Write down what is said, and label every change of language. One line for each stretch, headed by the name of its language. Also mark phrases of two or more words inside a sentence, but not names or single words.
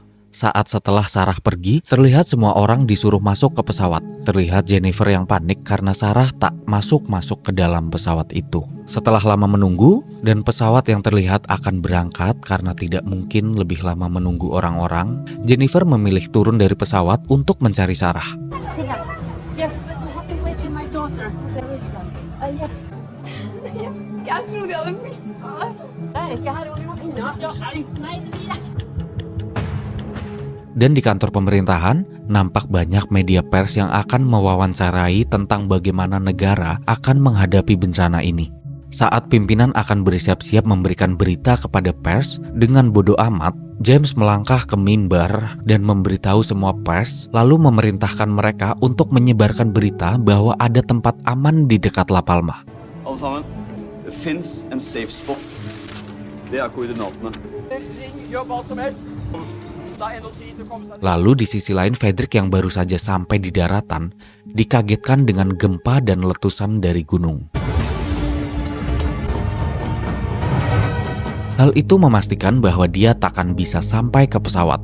Indonesian: Saat setelah Sarah pergi, terlihat semua orang disuruh masuk ke pesawat. Terlihat Jennifer yang panik karena Sarah tak masuk ke dalam pesawat itu. Setelah lama menunggu, dan pesawat yang terlihat akan berangkat karena tidak mungkin lebih lama menunggu orang-orang, Jennifer memilih turun dari pesawat untuk mencari Sarah.
English: Yes, but we have to wait for my daughter. There is one. Yes.
Swedish: Jag trodde jag hade missat. Nej, jag hade hon inne. Nej,
Indonesian: Dan di kantor pemerintahan, nampak banyak media pers yang akan mewawancarai tentang bagaimana negara akan menghadapi bencana ini. Saat pimpinan akan bersiap-siap memberikan berita kepada pers, dengan bodoh amat, James melangkah ke mimbar dan memberitahu semua pers, lalu memerintahkan mereka untuk menyebarkan berita bahwa ada tempat aman di dekat La Palma.
Norwegian: Alle sammen, det finnes en
English: safe spot.
Norwegian: Det er koordinatene. Gjør hva som helst.
Indonesian: Lalu di sisi lain Frederick yang baru saja sampai di daratan dikagetkan dengan gempa dan letusan dari gunung. Hal itu memastikan bahwa dia takkan bisa sampai ke pesawat.